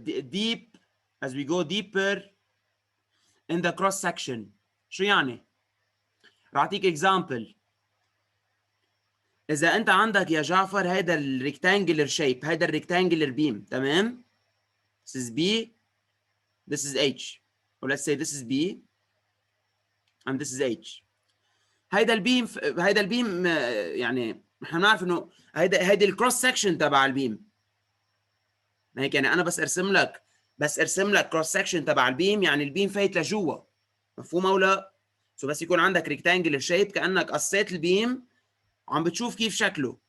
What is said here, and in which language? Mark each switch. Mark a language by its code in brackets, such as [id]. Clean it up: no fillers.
[en] deep, as we go deeper in the cross section. [ar] شو يعني؟ راح اعطيك example. إذا أنت عندك يا جعفر هيدا الريكتانجلر شيب، هيدا الريكتانجلر بيم، تمام؟ [en] This is B, this is H. Or let's say this is B and this is H. [ar] هيدا البيم يعني احنا بنعرف انه هيدي الكروس سكشن تبع البيم. هيك يعني انا بس ارسم لك كروس سكشن تبع البيم، يعني البيم فايت لجوا. مفهوم او لا؟ بس يكون عندك ريكتانجلر شيب كانك قصيت البيم وعم بتشوف كيف شكله.